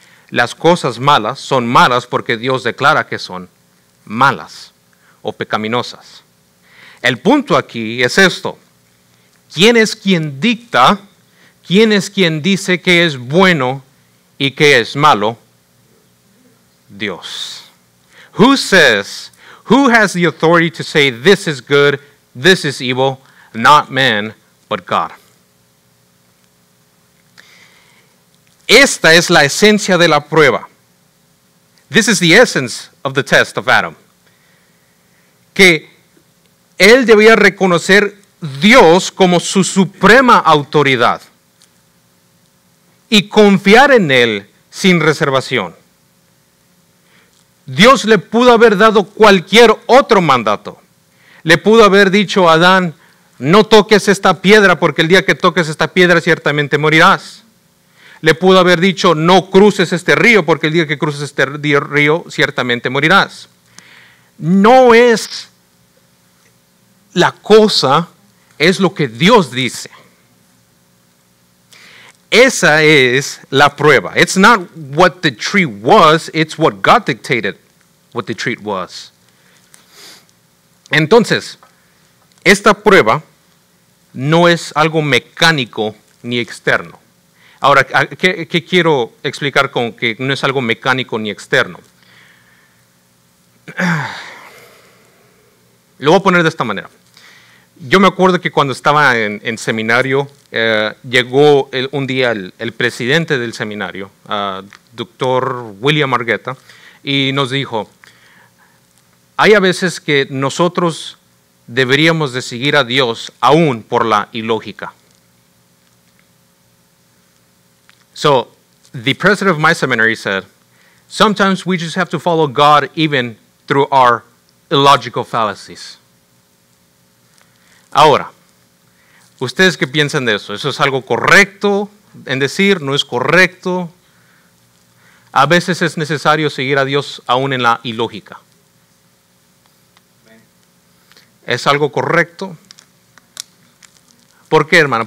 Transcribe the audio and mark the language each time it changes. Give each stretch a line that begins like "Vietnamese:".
Spanish: Las cosas malas son malas porque Dios declara que son malas o pecaminosas. El punto aquí es esto: ¿quién es quien dicta? ¿Quién es quien dice que es bueno y que es malo? Dios.
English: Who has the authority to say this is good, this is evil? Not man, but God.
Spanish: Esta es la esencia de la prueba.
English: This is the essence of the test of Adam.
Spanish: Que él debía reconocer Dios como su suprema autoridad y confiar en Él sin reservación. Dios le pudo haber dado cualquier otro mandato. Le pudo haber dicho a Adán: no toques esta piedra porque el día que toques esta piedra ciertamente morirás. Le pudo haber dicho: no cruces este río porque el día que cruces este río ciertamente morirás. No es la cosa, es lo que Dios dice. Esa es la prueba.
English: It's not what the tree was, it's what God dictated what the tree was.
Spanish: Entonces, esta prueba no es algo mecánico ni externo. Ahora, ¿qué quiero explicar con que no es algo mecánico ni externo? Lo voy a poner de esta manera. Yo me acuerdo que cuando estaba en seminario, llegó un día el presidente del seminario, doctor William Argueta, y nos dijo, hay a veces que nosotros deberíamos de seguir a Dios aún por la ilógica.
English: So, the president of my seminary said, sometimes we just have to follow God even through our illogical fallacies.
Spanish: Ahora, ¿ustedes qué piensan de eso? ¿Eso es algo correcto en decir? ¿No es correcto? A veces es necesario seguir a Dios aún en la ilógica. ¿Es algo correcto? ¿Por qué, hermano?